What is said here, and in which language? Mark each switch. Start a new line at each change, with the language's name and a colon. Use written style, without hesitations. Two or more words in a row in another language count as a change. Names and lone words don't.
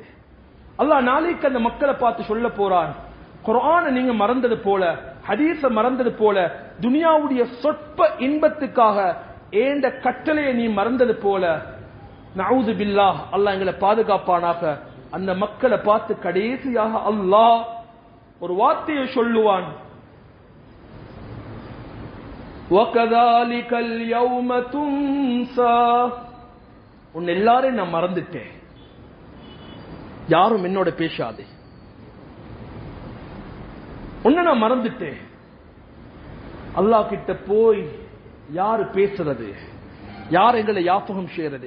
Tamil: அல்லாஹ் நாளைக்கு அந்த மக்களை பார்த்து சொல்ல போறான், குர்ஆனை நீங்க மறந்தது போல, ஹதீஸ மறந்தது போல, துனியாவுடைய சொற்ப இன்பத்துக்காக ஏண்ட கட்டளையை நீ மறந்தது போல,
Arabic: نعوذ بالله,
Tamil: அல்லாஹ் எங்களை பாதுகாப்பானாக. அந்த மக்களை பார்த்து கடைசியாக அல்லாஹ் ஒரு வார்த்தையை சொல்லுவான்,
Arabic: وَكَذَلِكَ الْيَوْمَ تُنْسَى.
Tamil: உன் எல்லாரையும் நான் மறந்துட்டேன், யாரும் என்னோட பேசாதே, உன்னை நான் மறந்துட்டேன். அல்லாஹ் கிட்ட போய் யாரு பேசுறது, யார் எங்களை யாபகம் செய்யறது?